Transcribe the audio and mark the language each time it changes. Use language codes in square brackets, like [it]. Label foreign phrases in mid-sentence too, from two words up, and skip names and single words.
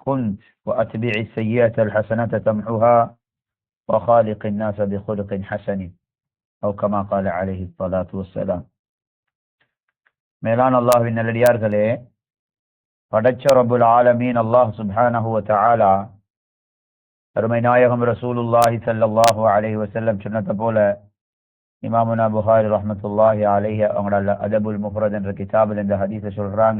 [ar] كنت وأتبع السيئة الحسنة تمحها وخالق الناس بخلق حسن أو كما قال عليه الصلاة والسلام. [ta] மேலான அல்லாஹ்வின் நல்லடியார்களே, படைச்ச [ar] رب العالمين الله سبحانه وتعالى [ta] அருமை நாயகம் [ar] رسول الله صلى الله عليه وسلم [ta] சொன்னது போல இமாமுனா புகாரி [ar] رحمة الله عليه [ta] அவங்களோட அதபுல் முஃபரத் என்ற கிதாபில் இந்த ஹதீஸை சொல்றாங்க.